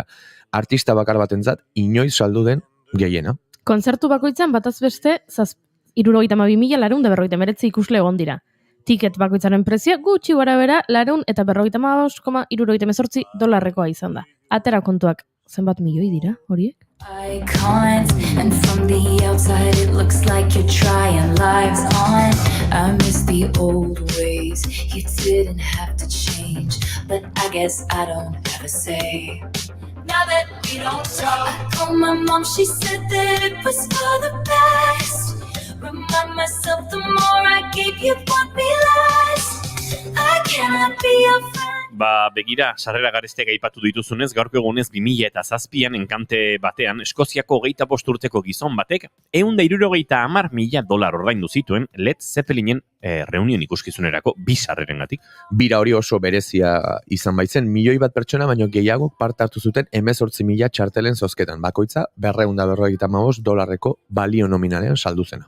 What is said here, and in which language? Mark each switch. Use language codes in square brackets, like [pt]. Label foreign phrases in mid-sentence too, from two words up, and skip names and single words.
[eu] Artista bakar batentzat inoiz saldu den gehiena. Kontzertu bakoitzan bataz beste 72.949 ikusle egon dira. Tiket bakoitzaren prezioa gutxi gorabehera 455,78 $, izan da. Atera kontuak, zenbat milioi dira horiek? [en] I can't, and from the outside it looks like you're trying lives on. I miss the old ways, you didn't have to change, but I guess I don't have a say. Now that we don't talk, I called my mom, she said that it was for the best. Remind myself the more I gave you want me less. I cannot be your friend. [eu] Begira, sarrera garesteak aipatu dituzunez, gaurko egunez 2007an enkante batean, Eskoziako 25 urteko gizon batek, $160,000 ordaindu zituen Led Zeppelinen reunion ikuskizunerako bizarrerengatik. Bira hori oso berezia izan baitzen, 1.000.000 pertsona baino gehiago parte hartu zuten 18.000 txartelen zozketan, bakoitza $255 balio nominalean saldu zena.